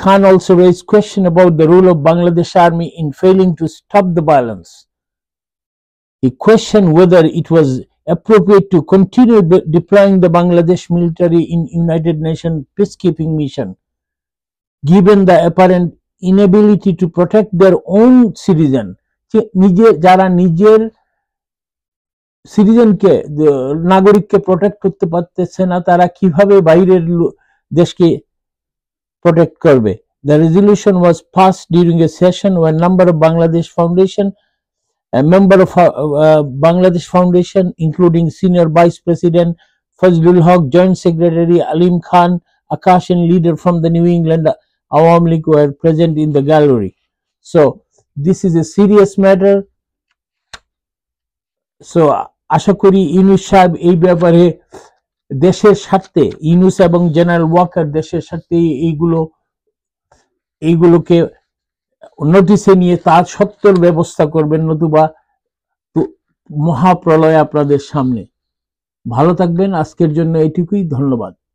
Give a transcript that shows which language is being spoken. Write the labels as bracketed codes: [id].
[en] Khan also raised question about the role of Bangladesh Army in failing to stop the violence. He questioned whether it was appropriate to continue deploying the Bangladesh military in United Nations peacekeeping mission, given the apparent inability to protect their own citizen. [bn] যারা নিজের সিটিজেনকে, নাগরিককে protect করতে পারতেছে না, তারা কিভাবে বাইরের দেশকে protect করবে। [en] The resolution was passed during a session where a number of Bangladesh Foundation, a member of Bangladesh Foundation, including Senior Vice President Fazlul Haq, Joint Secretary Alim Khan, Akash, and leader from the New England Awami League were present in the gallery. So this is a serious matter. [bn] So আশা করি ইউনূস সাহেব এই ব্যাপারে দেশের স্বার্থে, ইউনূস এবং general Waker দেশের স্বার্থে এইগুলোকে নোটিসে নিয়ে তার সত্তর ব্যবস্থা করবেন, নতুবা মহাপ্রলয় আপনাদের সামনে। ভালো থাকবেন, আজকের জন্য এটুকুই, ধন্যবাদ।